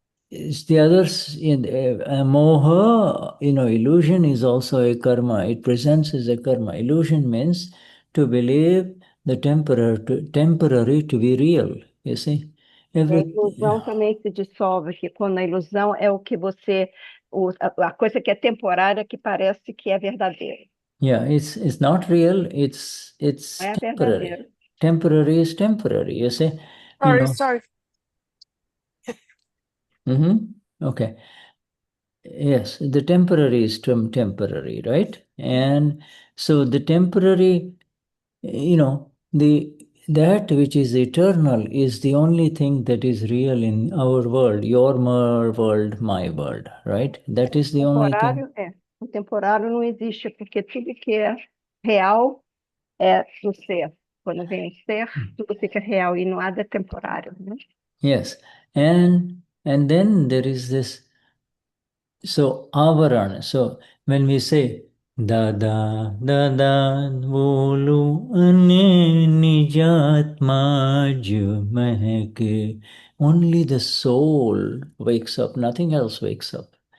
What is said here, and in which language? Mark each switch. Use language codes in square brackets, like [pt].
[en] the others in moha, illusion is also a karma. It presents as a karma. Illusion means to believe the temporary to be real. You see, [pt] A ilusão também se dissolve, que quando a ilusão é o que você, a coisa que é temporária que parece que é verdadeira. [en] Yeah, it's not real. It's [pt] É [en] temporary. [pt] verdadeiro. [en] Temporary is temporary. You see. Sorry. Okay. Yes, the temporary is temporary, right? And so the temporary, that which is eternal is the only thing that is real in our world, your world, my world, right? That is the only thing. [pt] O temporário não existe, porque tudo que é real é do ser. Quando vem o ser, tudo fica real e nada é temporário, né? [en] Yes, and then there is this. So avaran. So when we say [gu] Dada Dada Bolu aney Nijat maheke, [en] only the soul wakes up, nothing else wakes up.